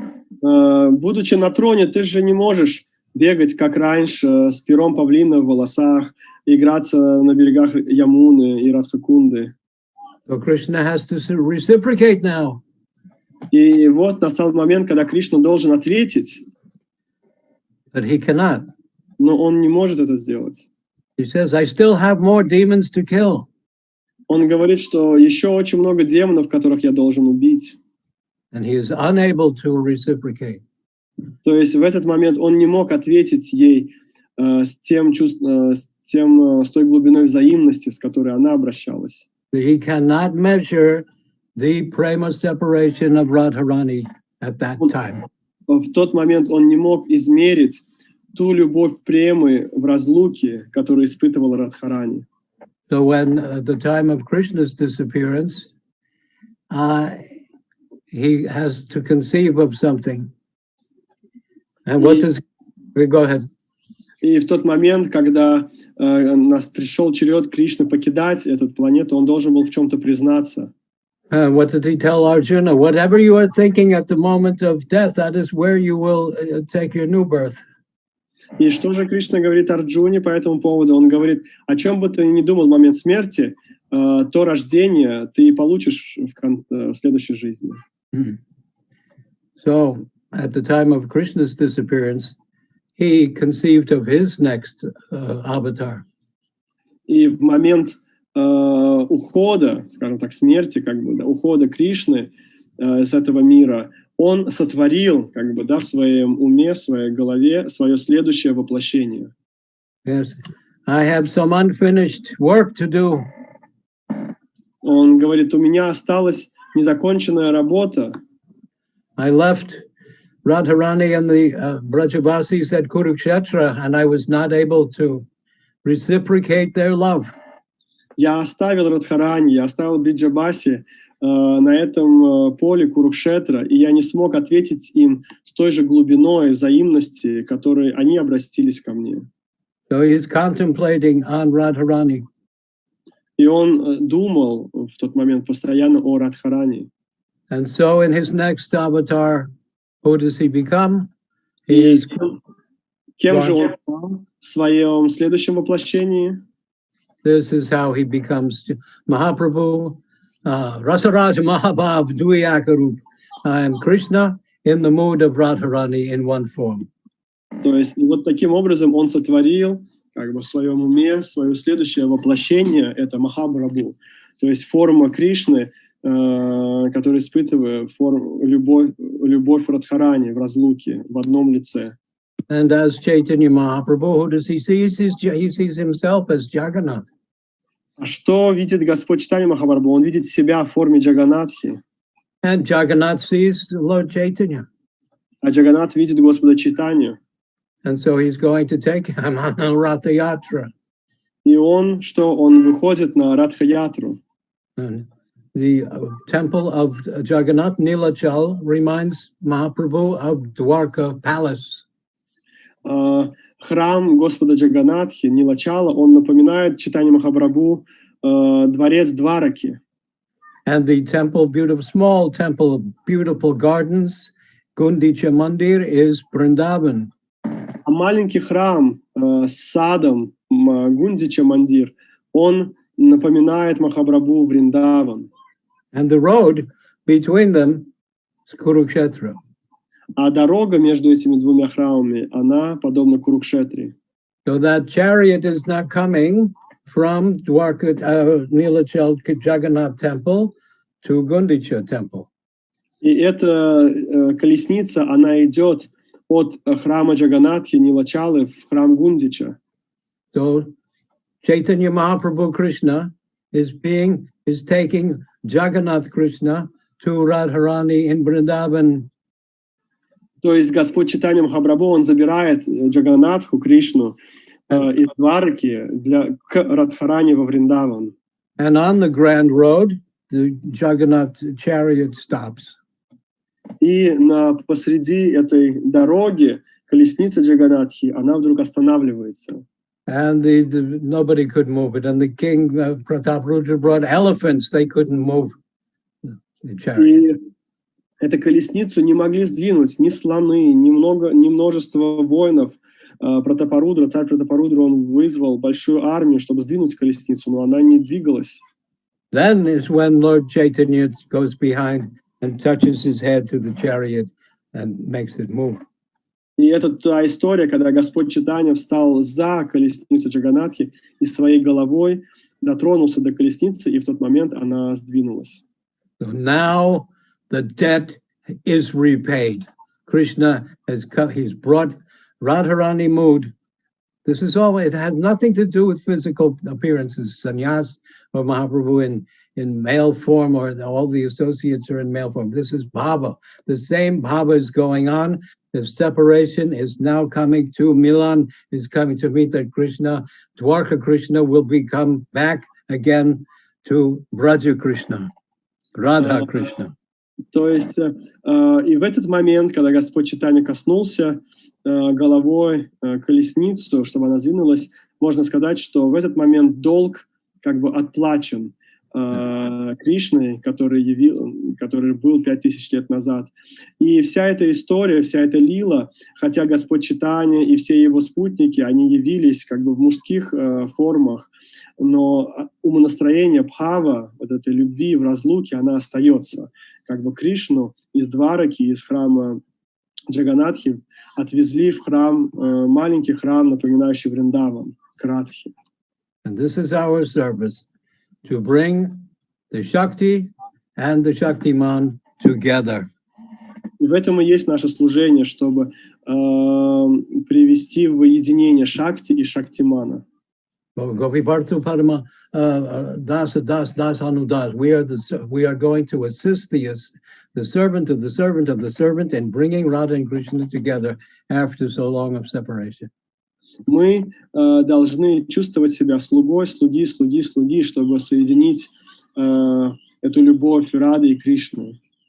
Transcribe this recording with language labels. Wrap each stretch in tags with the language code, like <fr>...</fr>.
<ru>Будучи на троне, ты же не можешь бегать, как раньше, с пером павлина в волосах, играться на берегах Ямуны и Радхакунды.</ru> <en>So Krishna has to reciprocate now.</en> <ru>И вот настал момент, когда Кришна должен ответить.</ru> <en>But he cannot.</en> <ru>Но он не может это сделать.</ru> <en>He says, I still have more demons to kill.</en> <ru>Он говорит, что еще очень много демонов, которых я должен убить.</ru> <en>And he is unable to reciprocate.</en> <ru>То есть в этот момент он не мог ответить ей с той глубиной взаимности, с которой она обращалась.</ru> <en>He cannot measure the prema separation of Radharani at that time.</en> <ru>В тот момент он не мог измерить ту любовь премы в разлуке, которую испытывал Радхарани.</ru> <en>So when at the time of Krishna's disappearance, he has to conceive of something. And what does... Go ahead.</en> <ru>И в тот момент, когда нас пришел черед Кришны покидать эту планету, он должен был в чем-то признаться.</ru> <en>What did he tell Arjuna? Whatever you are thinking at the moment of death, that is where you will take your new birth.</en> <ru>И что же Кришна говорит Арджуне по этому поводу? Он говорит: о чем бы ты ни думал в момент смерти, то рождение ты получишь в следующей жизни.</ru> <en>So, at the time of Krishna's disappearance, he conceived of his next avatar.</en> <ru>И в момент ухода, скажем так, смерти, ухода Кришны с этого мира, он сотворил, в своем уме, в своей голове свое следующее воплощение.</ru> <en>Yes, I have some unfinished work to do.</en> <ru>Он говорит: у меня осталась незаконченная работа.</ru> <en>I left Radharani and the Brajavasis at Kurukshetra, and I was not able to reciprocate their love.</en> <ru>Я оставил Радхарани, я оставил Бриджабаси на этом поле Курукшетра, и я не смог ответить им с той же глубиной взаимности, которой они обратились ко мне.</ru> <en>So he's contemplating on Radharani.</en> <ru>И он думал в тот момент постоянно о Радхарани.</ru> <en>And so in his next avatar, who does he become? He is...</en> <ru>Кем же он стал в своем следующем воплощении?</ru> <en>This is how he becomes Mahaprabhu, Rasaraj Mahabhav Duyakarup, and Krishna in the mood of Radharani in one form.</en> <ru>То есть вот таким образом он сотворил в своем уме свое следующее воплощение, это Махапрабху. То есть форма Кришны, который испытывает любовь Радхарани в разлуке, в одном лице.</ru> <en>And as Chaitanya Mahaprabhu, who does he see? He sees himself as Jagannath.</en> <ru>А что видит Господь Чайтанья Махапрабху? Он видит себя в форме Джаганатхи.</ru> <en>And Jagannath sees Lord Chaitanya.</en> <ru>А Джаганнат видит Господа Чайтанью.</ru> <en>And so he's going to take him on a Ratha Yatra.</en> <ru>И он выходит на Радха-ятру.</ru> <en>The temple of Jagannath, Nilachal, reminds Mahaprabhu of Dwarka Palace.</en> <ru>Храм Господа Джаганатхи, Нилачала, он напоминает Чайтанья Махапрабху дворец Двараки.</ru> <en>And the temple, beautiful, small temple, beautiful gardens, Gundicha Mandir is Vrindavan.</en> <ru>А маленький храм с садом Гундича Мандир, он напоминает Махапрабху Вриндаван.</ru> <en>And the road between them is Kurukshetra.</en> <ru>А дорога между этими двумя храмами, она подобна Курукшетре.</ru> <en>So that chariot is not coming from Dwarka, Nilachal Jagannath temple to Gundicha temple.</en> <ru>И эта колесница, она идет от храма Джаганатхи, Нилачалы, в храм Гундича.</ru> <en>So Chaitanya Mahaprabhu Krishna is taking Jagannath Krishna to Radharani in Vrindavan.</en> <ru>То есть Господь Чайтанья Махапрабху, он забирает Джаганатху, Кришну, из Двараки к Радхарани во Вриндаван.</ru> <en>And on the Grand Road, the Jagannath chariot stops.</en> <ru>И посреди этой дороги колесница Джаганатхи, она вдруг останавливается.</ru> <en>And nobody could move it. And the king, Prataprudra, brought elephants. They couldn't move the chariot.</en> <ru>И эту колесницу не могли сдвинуть ни слоны, ни множество воинов. Пратапарудра, царь Пратапарудра, он вызвал большую армию, чтобы сдвинуть колесницу, но она не двигалась.</ru> <en>Then is when Lord Chaitanya goes behind and touches his head to the chariot and makes it move.</en> <ru>И это та история, когда Господь Чайтанья встал за колесницу Джаганатхи и своей головой дотронулся до колесницы, и в тот момент она сдвинулась.</ru> <en>So now the debt is repaid. Krishna has come, he's brought Radharani mood. This is all, it has nothing to do with physical appearances. Sannyas or Mahaprabhu in male form, or all the associates are in male form. This is bhava. The same bhava is going on. The separation is now coming to Milan, is coming to meet that Krishna. Dwarka Krishna will become back again to Braja Krishna, Radha Krishna.</en> <ru>То есть и в этот момент, когда Господь Чайтанья коснулся головой колесницу, чтобы она сдвинулась, можно сказать, что в этот момент долг как бы отплачен Кришной, который был 5000 лет назад. И вся эта история, вся эта лила, хотя Господь Чайтанья и все его спутники, они явились как бы в мужских формах, но умонастроение бхава, вот этой любви в разлуке, она остается. Как бы Кришну из Двараки, из храма Джаганатхи отвезли в храм, маленький храм, напоминающий Вриндаван, к Радхе.</ru> <en>And this is our service, to bring the Shakti and the Shaktiman together.</en> <ru>И в этом и есть наше служение, чтобы привести в единение Шакти и Шактимана.</ru> <sa>Gopipartu Parama Dasa Das Das Anudas.</sa> <en>We are going to assist the servant of the servant of the servant in bringing Radha and Krishna together after so long of separation.</en> <ru>Мы должны чувствовать себя слугой, слуги, чтобы соединить эту любовь Рады и Кришны.</ru>